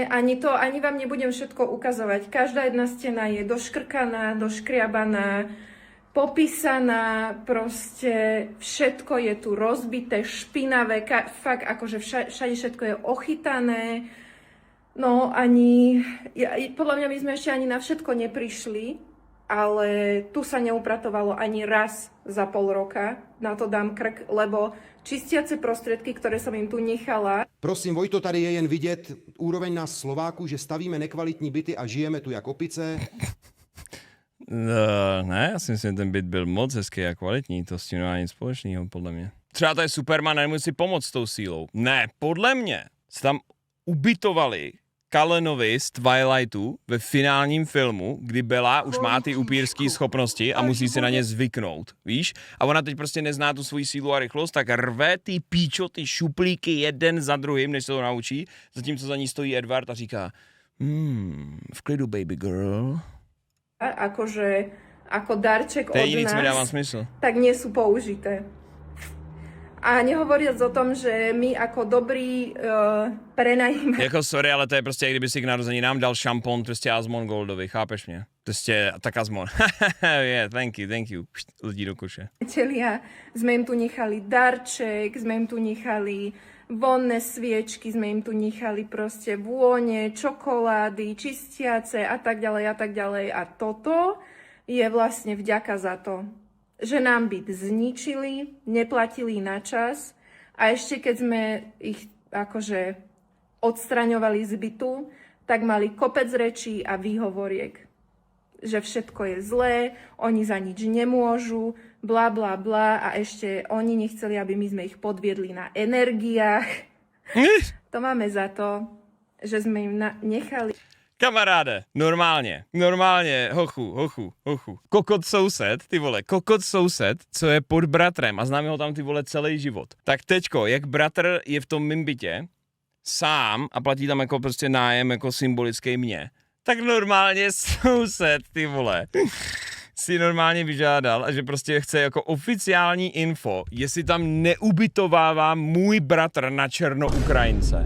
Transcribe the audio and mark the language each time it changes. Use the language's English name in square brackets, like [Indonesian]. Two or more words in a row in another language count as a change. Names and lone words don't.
[Slovak] Ani vám nebudem všetko ukazovať. Každá jedna stena je doškrkaná, doškriabaná, popísaná, proste všetko je tu rozbité, špinavé, fakt akože všade všetko je ochytané. No podľa mňa my sme ešte ani na všetko neprišli, ale tu sa neupratovalo ani raz za pol roka. Na to dám krk, lebo čistiace prostriedky, ktoré som im tu nechala. [Czech] Prosím, Vojto, tady je jen vidět úroveň nás Slováků, že stavíme nekvalitní byty a žijeme tu jak opice. Ne, já si myslím, že ten byt byl moc hezký a kvalitní, to s tím nemá nic společného, podle mě. Třeba to je Superman, nemůže si pomoct s tou sílou. Ne, podle mě se tam ubytovali Kalenovi z Twilightu ve finálním filmu, kdy Bella už má ty upírský schopnosti a musí si na ně zvyknout, víš? A ona teď prostě nezná tu svoji sílu a rychlost, tak rve ty šuplíky jeden za druhým, než se to naučí, zatímco za ní stojí Edward a říká v klidu, [English] baby girl. [Slovak] Akože, ako darček od [Czech] nás, nic mi dává smysl. [Slovak] Tak nie sú použité. A nehovoriac o tom, že my ako dobrí prenajímači... [Czech] Jako sorry, ale to je prostě, kdyby si k narozeninám dal šampon prostě Asmongoldový, chápeš mě? Prostě tak Asmon. [English] Yeah, thank you. [Czech] Lidí do koše. [Slovak] Sme im tu nechali darček, sme im tu nechali vonné sviečky, sme im tu nechali proste vône, čokolády, čistiace a tak ďalej a tak ďalej. A toto je vlastne vďaka za to, že nám byt zničili, neplatili na čas a ešte keď sme ich akože odstraňovali z bytu, tak mali kopec rečí a výhovoriek, že všetko je zlé, oni za nič nemôžu, bla bla bla a ešte oni nechceli, aby my sme ich podviedli na energiách. To máme za to, že sme im nechali... [Czech] Kamaráde, normálně, hochu. Kokot soused, ty vole, co je pod bratrem a známe ho tam ty vole celý život. Tak teďko, jak bratr je v tom mým bytě, sám a platí tam jako prostě nájem jako symbolický mě, tak normálně soused, ty vole, si normálně vyžádal a že prostě chce jako oficiální info, jestli tam neubytovává můj bratr na černo Ukrajince.